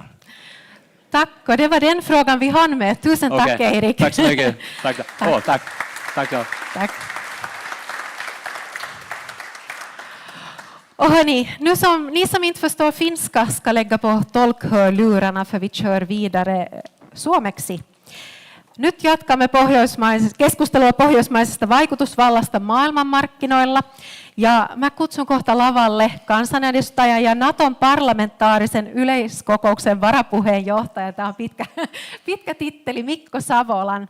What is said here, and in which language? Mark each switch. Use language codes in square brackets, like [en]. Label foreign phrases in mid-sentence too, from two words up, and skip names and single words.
[sv] Tack, och det var den frågan vi hann med. Tusen tack, Okej, Erik. tack så mycket. Tack. Tack. Tack. Och hörni, ni som inte förstår finska ska lägga på tolkhörlurarna för vi kör vidare suomeksi. [fi] Nyt jatkamme keskustelua pohjoismaisesta vaikutusvallasta maailmanmarkkinoilla. Ja mä kutsun kohta lavalle kansanedustaja ja Naton parlamentaarisen yleiskokouksen varapuheenjohtaja. Tämä on pitkä titteli, Mikko Savolan.